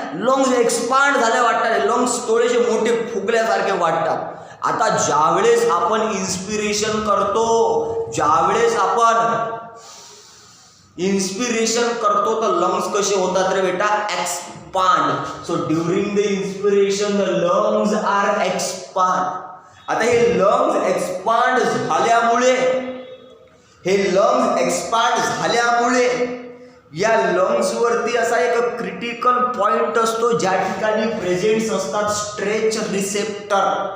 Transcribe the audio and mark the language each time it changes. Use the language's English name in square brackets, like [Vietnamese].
[Marathi] Lungs expand झाले वाटतात, lungs थोडेसे मोठे फुगल्यासारखे वाटतात. आता ज्यावेळेस आपण इन्स्पिरेशन करतो, ज्यावेळेस आपण इन्स्पिरेशन करतो तर लंग्स कसे होतात रे बेटा expand. [English] So during the inspiration the lungs are expand. [Marathi] आता हे लंग्स एक्सपांड झाल्यामुळे, हे लंग्स एक्सपांड झाल्यामुळे या लंग्स वरती असा एक क्रिटिकल पॉइंट असतो ज्या ठिकाणी प्रेझेंट्स असतात स्ट्रेच रिसेप्टर.